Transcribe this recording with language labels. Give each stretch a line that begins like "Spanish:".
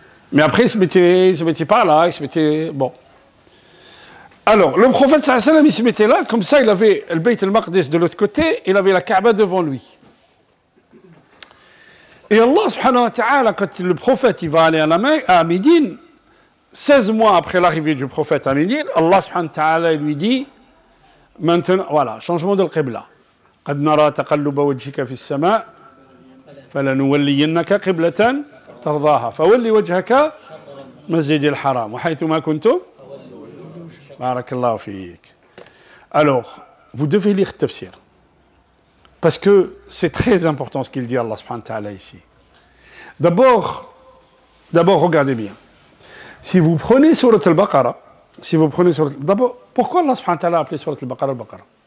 French: Mais après, il se mettait pas là, il se mettait... Bon. Alors, le prophète sallallahu alayhi wa sallam, il se mettait là, comme ça, il avait le Bayt al-Maqdis de l'autre côté, il avait la Kaaba devant lui. Et Allah subhanahu wa ta'ala, quand le prophète il va aller à la Mecque, à Médine, 16 mois après l'arrivée du prophète à Médine, Allah subhanahu wa ta'ala lui dit, maintenant, voilà, changement de l'Qibla.
Arabic: قد نرى تقلب وجهك في السماء فلنولينك قبلة ترضاها فولي وجهك مسجد الحرام وحيثما كنتم بارك الله فيك.
French: Alors, vous devez lire le tafsir. Parce que c'est très important ce qu'il dit Allah subhanahu wa ta'ala ici. D'abord, regardez bien. Si vous prenez Surat al-Baqarah, d'abord, pourquoi Allah subhanahu wa ta'ala a appelé Surat al-Baqarah al-Baqarah?